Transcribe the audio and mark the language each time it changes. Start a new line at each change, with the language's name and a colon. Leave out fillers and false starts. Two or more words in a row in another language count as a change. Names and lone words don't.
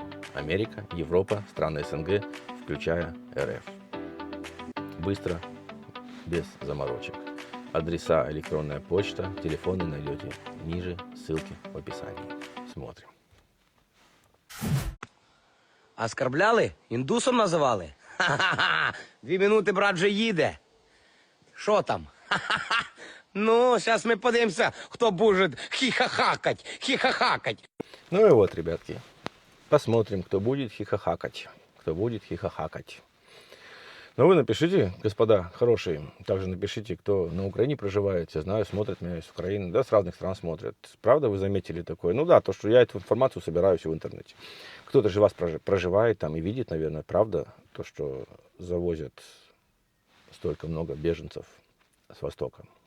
Russian: Америка, Европа, страны СНГ, включая РФ. Быстро, без заморочек. Адреса, электронная почта, телефоны найдете ниже, ссылки в описании. Смотрим. Оскорбляли?
Ukrainian: Індусом називали? Ха-ха-ха! 2 минути, брат, вже їде. Що там? Ха-ха-ха! Ну, зараз ми подивимося, хто буде хі-ха-хакать.
Russian: Ну и вот, ребятки, посмотрим, кто будет хихахакать. Кто будет хихахакать. Ну вы напишите, господа хорошие, также напишите, кто на Украине проживает. Я знаю, смотрят меня из Украины, да, с разных стран смотрят. Правда, вы заметили такое? Ну да, то, что я эту информацию собираю все в интернете. Кто-то же вас проживает там и видит, наверное, правда, то, что завозят столько много беженцев с Востока.